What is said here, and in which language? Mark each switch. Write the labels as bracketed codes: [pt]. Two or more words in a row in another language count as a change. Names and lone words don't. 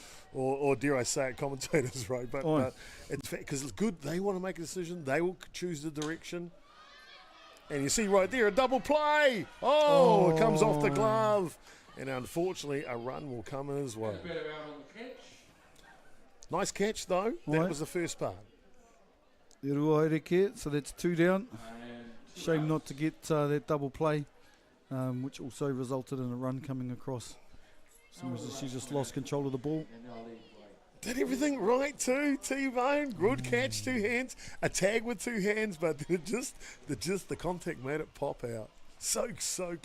[en] or dare I say it, commentators, right? But it's because it's good. They want to make a decision. They will choose the direction. And you see right there a double play. Oh, it comes off the glove. And unfortunately, a run will come as well. Better out on the catch. Nice catch, though. That Right. was the first part. [mi] E rua haere, [en] so that's 2 down. Shame not to get that double play, which also resulted in a run coming across. She just lost control of the ball. Did everything right too, T-Bone. Good catch, 2 hands. A tag with 2 hands, but the contact made it pop out.